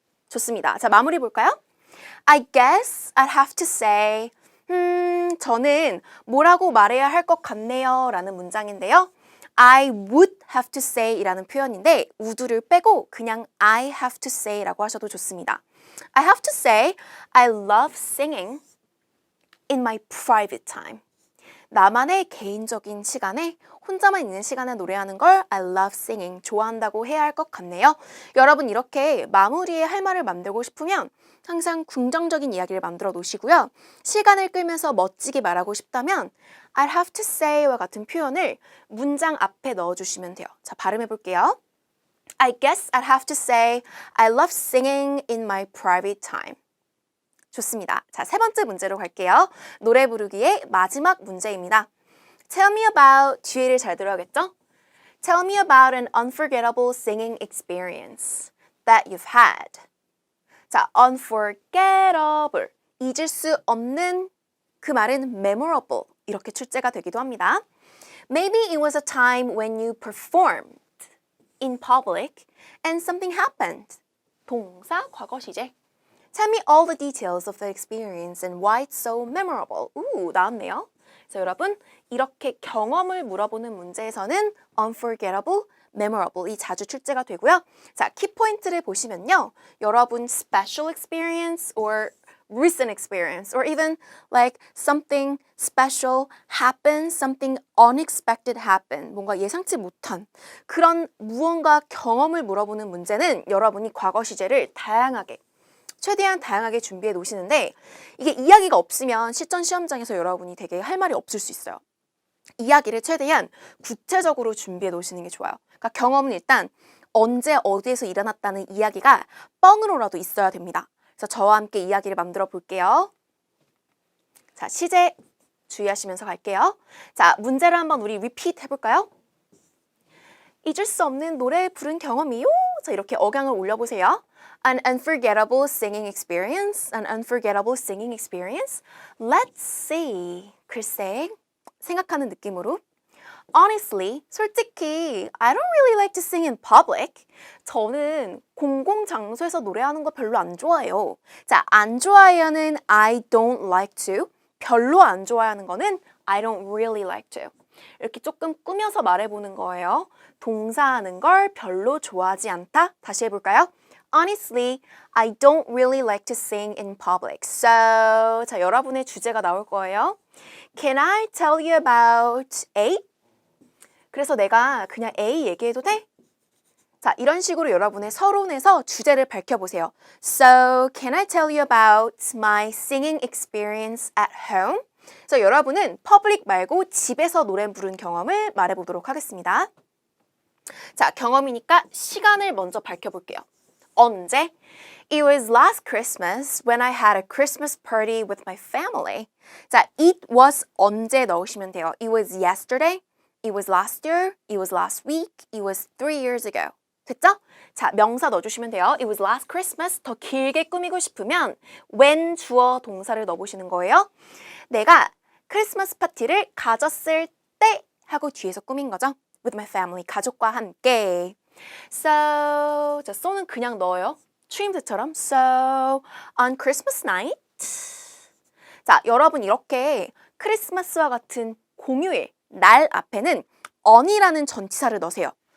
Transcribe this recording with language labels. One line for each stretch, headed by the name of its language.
Korean: 좋습니다. 자, 마무리 볼까요?
English: I guess I'd have to say,
Korean: 저는 뭐라고 말해야 할 것 같네요. 라는 문장인데요.
English: I would have to say
Korean: 이라는 표현인데
English: would를 빼고 그냥 I have to say
Korean: 라고 하셔도 좋습니다.
English: I have to say I love singing in my private time.
Korean: 나만의 개인적인 시간에 혼자만 있는 시간에 노래하는 걸
English: I love singing,
Korean: 좋아한다고 해야 할 것 같네요. 여러분 이렇게 마무리에 할 말을 만들고 싶으면 항상 긍정적인 이야기를 만들어 놓으시고요. 시간을 끌면서 멋지게 말하고 싶다면 I'd have to say와 같은 표현을 문장 앞에 넣어주시면 돼요. 자, 발음해 볼게요.
English: I guess I'd have to say I love singing in my private time.
Korean: 좋습니다. 자, 세 번째 문제로 갈게요. 노래 부르기의 마지막 문제입니다.
English: Tell me about,
Korean: 뒤에를 잘 들어야겠죠?
English: Tell me about an unforgettable singing experience that you've had.
Korean: 자, unforgettable, 잊을 수 없는 그 말은 memorable, 이렇게 출제가 되기도 합니다.
English: Maybe it was a time when you performed in public and something happened.
Korean: 동사, 과거 시제.
English: Tell me all the details of the experience and why it's so memorable.
Korean: 나왔네요. 그래서 여러분, 이렇게 경험을 물어보는 문제에서는 unforgettable, memorable이 자주 출제가 되고요. 자, 키포인트를 보시면요.
English: 여러분, special experience or recent experience or even like something special happened, something unexpected happened.
Korean: 뭔가 예상치 못한 그런 무언가 경험을 물어보는 문제는 여러분이 과거 시제를 최대한 다양하게 준비해 놓으시는데 이게 이야기가 없으면 실전 시험장에서 여러분이 되게 할 말이 없을 수 있어요. 이야기를 최대한 구체적으로 준비해 놓으시는 게 좋아요. 그러니까 경험은 일단 언제 어디에서 일어났다는 이야기가 뻥으로라도 있어야 됩니다. 그래서 저와 함께 이야기를 만들어 볼게요. 자, 시제 주의하시면서 갈게요. 자, 문제를 한번 우리 repeat 해볼까요? 잊을 수 없는 노래 부른 경험이요. 자, 이렇게 억양을 올려보세요.
English: An unforgettable singing experience. An unforgettable singing experience. Let's see.
Korean: 글쎄, 생각하는 느낌으로.
English: Honestly,
Korean: 솔직히
English: I don't really like to sing in public.
Korean: 저는 공공장소에서 노래하는 거 별로 안 좋아해요. 자, 안 좋아해요는
English: I don't like to.
Korean: 별로 안 좋아하는 거는
English: I don't really like to.
Korean: 이렇게 조금 꾸며서 말해보는 거예요. 동사하는 걸 별로 좋아하지 않다. 다시 해볼까요?
English: Honestly, I don't really like to sing in public.
Korean: So, 자, 여러분의 주제가 나올 거예요.
English: Can I tell you about A?
Korean: 그래서 내가 그냥 A 얘기해도 돼? 자, 이런 식으로 여러분의 서론에서 주제를 밝혀보세요.
English: So, can I tell you about my singing experience at home?
Korean: 그래서 여러분은 퍼블릭 말고 집에서 노래 부른 경험을 말해보도록 하겠습니다. 자, 경험이니까 시간을 먼저 밝혀볼게요. 언제?
English: It was last Christmas when I had a Christmas party with my family.
Korean: 자,
English: it was
Korean: 언제 넣으시면 돼요.
English: It was yesterday, it was last year, it was last week, it was 3 years ago.
Korean: 됐죠? 자, 명사 넣어주시면 돼요.
English: It was last Christmas.
Korean: 더 길게 꾸미고 싶으면 when 주어 동사를 넣어보시는 거예요. 내가 크리스마스 파티를 가졌을 때 하고 뒤에서 꾸민 거죠.
English: With my family,
Korean: 가족과 함께. So, 자, so는 그냥 넣어요. 추임새처럼.
English: So, on Christmas night.
Korean: 자, 여러분 이렇게 크리스마스와 같은 공휴일, 날 앞에는 on이라는 전치사를 넣으세요.